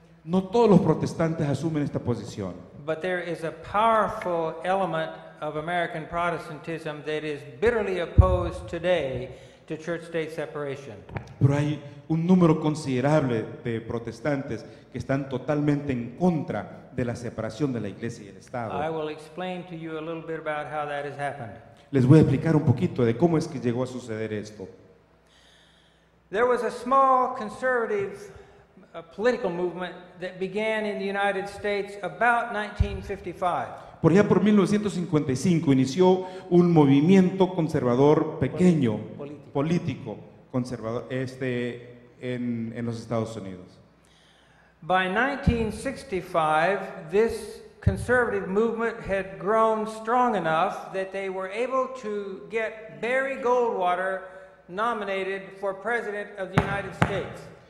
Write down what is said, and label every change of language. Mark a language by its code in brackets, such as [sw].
[es] No todos los protestantes asumen esta posición. [en] But there is a powerful element of American Protestantism that is bitterly opposed today to church-state separation. [es] Pero hay un número considerable de protestantes que están totalmente en contra de la separación de la iglesia y el [en] I [es] Estado. [en] will explain to you a little bit about how that has happened. [es] Les voy a explicar un poquito de cómo es que llegó a suceder esto. [en] There was a small conservative political movement that began in the United States about 1955. [es] Por allá por 1955 inició un movimiento conservador pequeño, político conservador, en los Estados Unidos. [en] By 1965, this conservative movement had grown strong enough that they were able to get Barry Goldwater nominated for President of the United States.